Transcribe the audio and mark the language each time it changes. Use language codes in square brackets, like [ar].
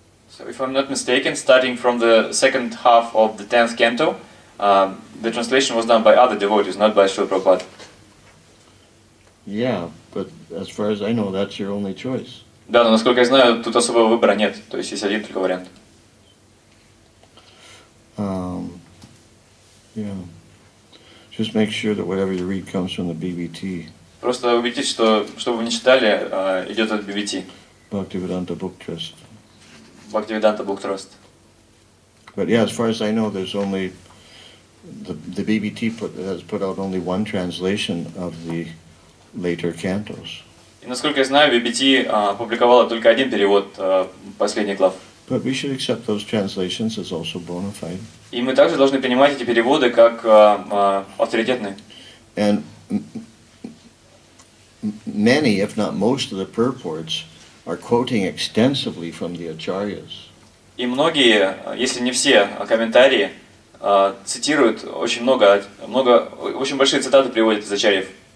[en] So if I'm not mistaken, starting from the second half of the 10th canto, the translation was done by other devotees, not by Srila Prabhupada. Yeah, but as far as I know, that's your only choice. [ru] Да, но насколько я знаю, тут особого выбора нет, то есть есть один только вариант. [en] Yeah. Just make sure that whatever you read comes from the BBT. [ru] Просто убедитесь, что вы не читали, идет от BBT. [en] Bhaktivedanta Book Trust. Bhaktivedanta Book Trust. But yeah, as far as I know, there's only the BBT has put out only one translation of the later cantos. [ru] И насколько я знаю, BBT опубликовала только один перевод последних глав. [en] But we should accept those translations as also bona fide. [ru] И мы также должны принимать эти переводы как авторитетные. [en] And many, if not most, of the purports are quoting extensively from the acharyas. [ru] И многие, если не все комментарии, цитируют очень много, очень большие цитаты приводят из ачарьев.